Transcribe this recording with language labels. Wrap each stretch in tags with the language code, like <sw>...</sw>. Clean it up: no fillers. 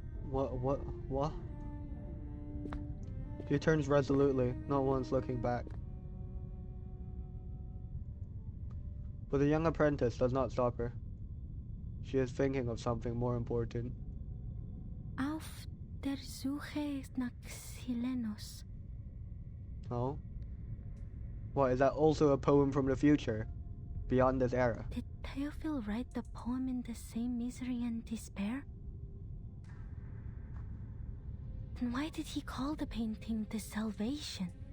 <en>What? She turns resolutely, not once looking back. But the young apprentice does not stop her. She is thinking of something more important.</en> <de>Auf der Suche nach Silenus. Oh?</de> <en>What, is that also a poem from the future? Beyond this era? Did Theophil write the poem in the same misery and despair? Then why did he call the painting The Salvation?</en>